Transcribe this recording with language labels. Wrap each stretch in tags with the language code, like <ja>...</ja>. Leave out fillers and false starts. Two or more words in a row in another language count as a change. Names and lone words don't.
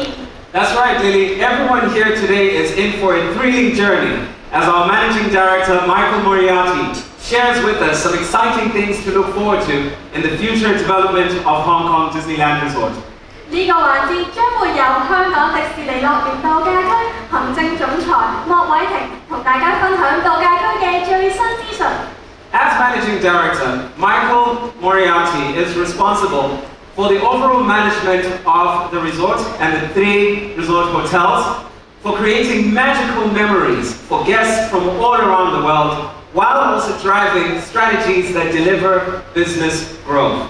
<en>That's right, Lily. Everyone here today is in for a thrilling journey as our Managing Director, Michael Moriarty, shares with us some exciting things to look forward to in the future development of Hong Kong Disneyland Resort.</en> <yue>呢個環節將會由香港迪士尼樂園度假區行政總裁莫偉霆同大家分享度假區嘅最新資訊。</yue> <en>As Managing Director, Michael Moriarty is responsible for the overall management of the resort and the 3 resort hotels, for creating magical memories for guests from all around the world, while also driving strategies that deliver business growth.</en>